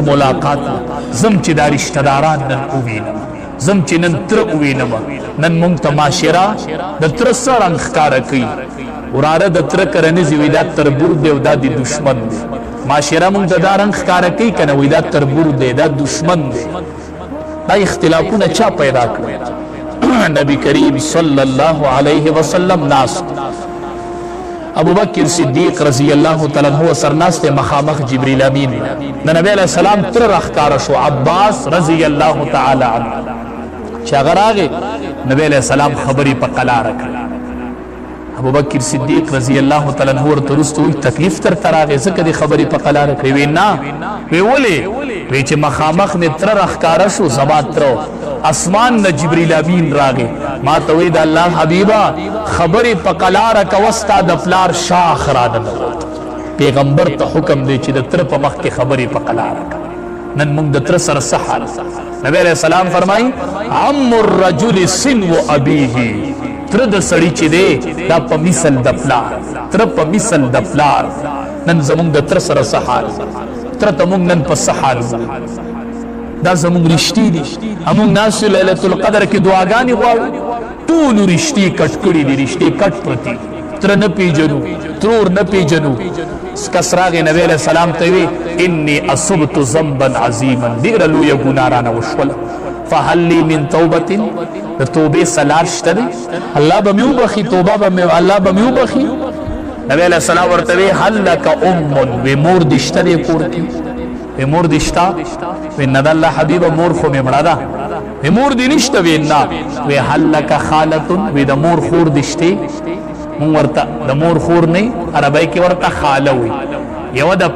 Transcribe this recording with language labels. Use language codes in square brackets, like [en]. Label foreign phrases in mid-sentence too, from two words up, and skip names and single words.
[ps] ملاقات زم چې دا رشته داران نن ووینم زم چې نن تره ووینم نن مونږ ته معاشره د تره څه رنګ ښکاره کوي وراره د تره کره نه ځي وایي دا تربور دی او دا د دشمن دی معاشره مونږ ته دا رنګ ښکاره کوي که نه وایي دا تربور دی دا دشمن دی دا اختلافونه چا پیدا کړي نبی کریم [ar] صلی الله علیه وسلم [ps] ناست ابو بکر صدیق [ar] رضی اللہ تعالی عنہ [ps] سرناست مخامخ جبریل امین د نبی [ar] علیہ السلام [ps] تر راښکاره شو عباس [ar] رضی اللہ تعالی عنہ [ps] چې هغه راغی نبی [ar] علیہ السلام [ps] خبرې په قلاره کړې ابو بکر صدیق [ar] رضی اللہ تعالی عنہ [ps] ورته وروسته وایي تکلیف درته راغی ځکه دې خبرې په قلاره کړې وی نه وی ولې وی چې مخامخ مې تره راښکاره شو زما تره اسمان نه جبریل امین راغی ما ته وی د الله حبیبه خبرې په قلاره کوه ستا د پلار شاخ راننوت پیغمبر ته حکم دی چې د تره په مخ کې خبرې په قلاره کوه نن موږ د تره سره څه حال نبی [ar] علیہ السلام [ps] فرمایي [ar] عم الرجل سنو ابیه [ps] تره د سړي چې دی دا په مثل د پلار تره په مثل د پلار نن زموږ د تره سره څه حال تره ته موږ نن په څه حال دا زموږ رشتې دي هموږ ناست یو لیلة القدر کې دعاګانې غواړو ټولو رشتې کټ کړي دي رشتې کټ پرتې تره نه پیژنو ترور نه پیژنو کس راغی نبی [ar] علیہ السلام [ps] ته وی [ar] انی اصبت ذنبا عظیما [ps] ډېره لویه ګناه رانه وشوله [ar] فهل لی من توبة [ps] د توبې سلار شته دی الله به مې وبخي توبه به الله به مې وبخي نبی [ar] علیہ السلام [ps] ورته وی [ar] هل لک [ps] ام وی مور دې شته دی کور کې وی مور دې شته وی نه د الله حبیبه مور خو مې مړه ده وی مور دې نشته وی نه وی [ar] هل لک خالة [ps] وی د مور خور دې شته مونږ ورته د مور خور نه عربی کې ورته خاله وی یوه د